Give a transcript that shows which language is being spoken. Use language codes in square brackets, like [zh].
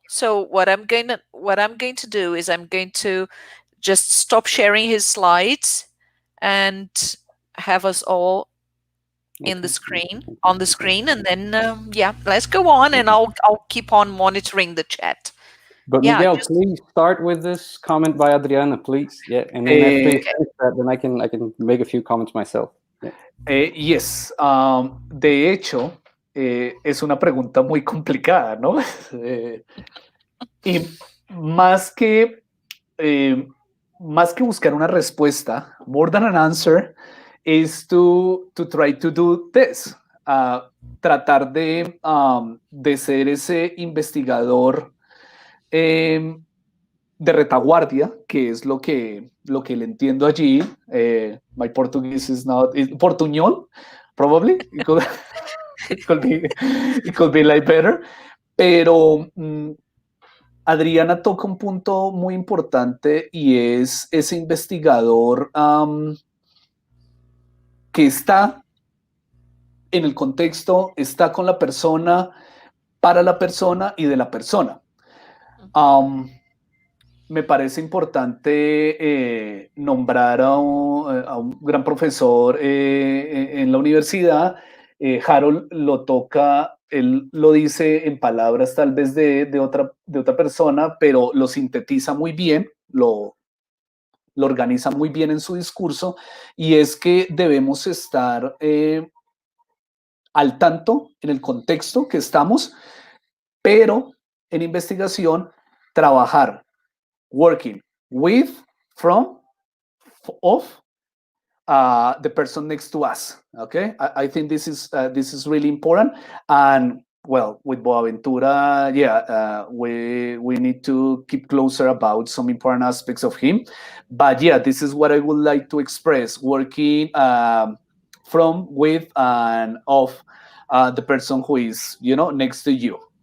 [en] So what I'm going to do is I'm going to just stop sharing his slides and have us all in the screen, on the screen, and then yeah, let's go on, and I'll keep on monitoring the chat. But Yeah, Miguel, please start with this comment by Adriana, please. Yeah, and then after you finish that, then I can make a few comments myself. Yeah. Yes. [es] De hecho, es una pregunta muy complicada, ¿no? Y más que buscar una respuesta, [en] more than an answer, is to try to do this. [es] Tratar de ser ese investigador de retaguardia, que es lo que le entiendo allí. [en] My Portuguese is not portuñol, probably. It could be like better. [es] Pero Adriana toca un punto muy importante, y es ese investigador que está en el contexto, está con la persona, para la persona y de la persona. Me parece importante nombrar a un gran profesor en la universidad. Harold lo toca, él lo dice en palabras tal vez de otra persona, pero lo sintetiza muy bien, lo organiza muy bien en su discurso, y es que debemos estar al tanto en el contexto que estamos, pero en investigación trabajar, [en] working with, from, of the person next to us. Okay, I think this is really important. And well, with Boaventura, yeah, we need to keep closer about some important aspects of him. But yeah, this is what I would like to express: working from, with, and of the person who is, next to you.